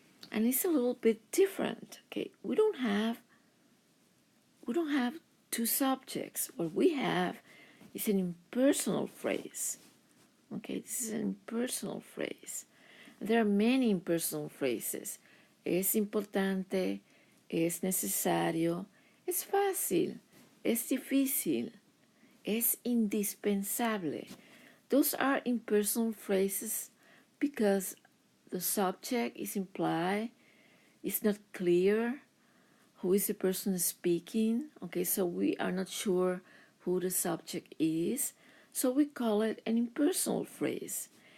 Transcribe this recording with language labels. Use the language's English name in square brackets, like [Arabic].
[English] And it's a little bit different, okay? We don't have two subjects. What we have is an impersonal phrase, okay? This is an impersonal phrase. There are many impersonal phrases. [Spanish] Es importante, es necesario, es fácil, es difícil, es indispensable. [English] Those are impersonal phrases because the subject is implied, it's not clear who is the person speaking. Okay, so we are not sure who the subject is, so we call it an impersonal phrase.